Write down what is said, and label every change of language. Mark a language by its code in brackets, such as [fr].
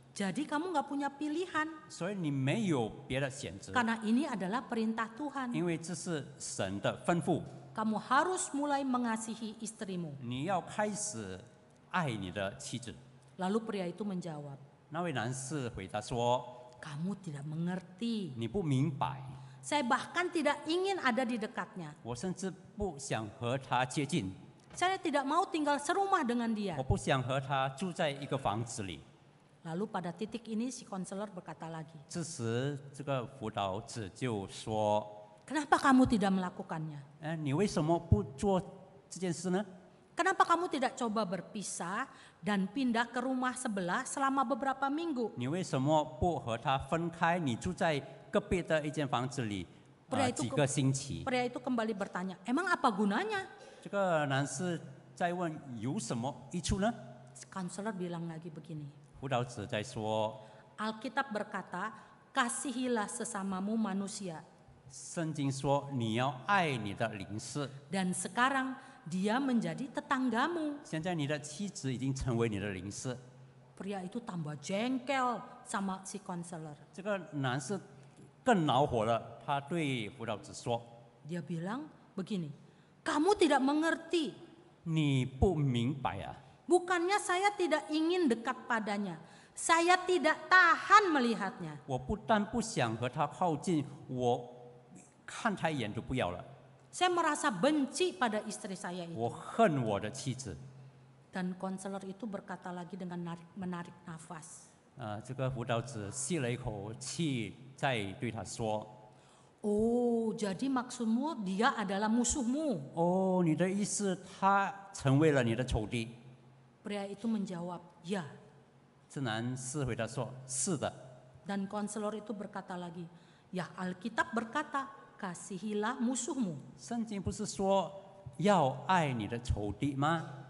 [id] Jadi kamu nggak punya pilihan [zh] 所以你没有别的选择， [id] karena ini adalah perintah Tuhan. [zh] 因为这是神的吩咐， [id] Kamu harus mulai mengasihi istrimu. [zh] 你要开始爱你的妻子。 [id] Lalu pria itu menjawab, [zh] 那位男士回答说 [id] kamu tidak mengerti. [zh] 你不明白， [id] Saya bahkan tidak ingin ada di dekatnya. [zh] 我甚至不想和他接近， [id] Saya tidak mau tinggal serumah dengan dia. [zh] 我不想和他住在一个房子里。 [id] Lalu pada titik ini si konselor berkata lagi, [zh] 这时这个辅导者就说 [id] kenapa kamu tidak melakukannya? [zh] 你为什么不做这件事呢？ [id] Kenapa kamu tidak coba berpisah dan pindah ke rumah sebelah selama beberapa minggu? [zh] 你为什么不和他分开？你住在隔壁的一间房子里， [id] Pria itu [zh] 几个星期。 [id] Pria itu kembali bertanya, emang apa gunanya? [zh] 这个男士在问有什么益处呢？ [id] Konselor bilang lagi begini, [zh] 辅导者在说， [id] Alkitab berkata, kasihilah sesamamu manusia. [zh] 圣经说你要爱你的邻舍。 [id] Dan sekarang dia menjadi tetanggamu. [zh] 现在你的妻子已经成为你的邻舍。 [id] Pria itu tambah jengkel sama si konselor. [zh] 这个男士更恼火了，他对辅导者说 [id] Dia bilang begini, kamu tidak mengerti. [zh] 你不明白啊！ [id] Bukannya saya tidak ingin dekat padanya. Saya tidak tahan melihatnya. [zh] 我不但不想和他靠近，我看他一眼都不要了。 [id] Saya merasa benci pada istri saya itu. [zh] 我恨我的妻子。 [id] Dan konselor itu berkata lagi dengan menarik nafas. [zh] 这个辅导者吸了一口气，再对他说 [id] Oh, jadi maksudmu dia adalah musuhmu. [zh] 哦，你的意思他成为了你的仇敌？ [id] Pria itu menjawab, ya. [zh] 这男士回答说：“是的。” [id] Dan konselor itu berkata lagi, ya Alkitab berkata, kasihilah musuhmu. [zh] 圣经不是说要爱你的仇敌吗？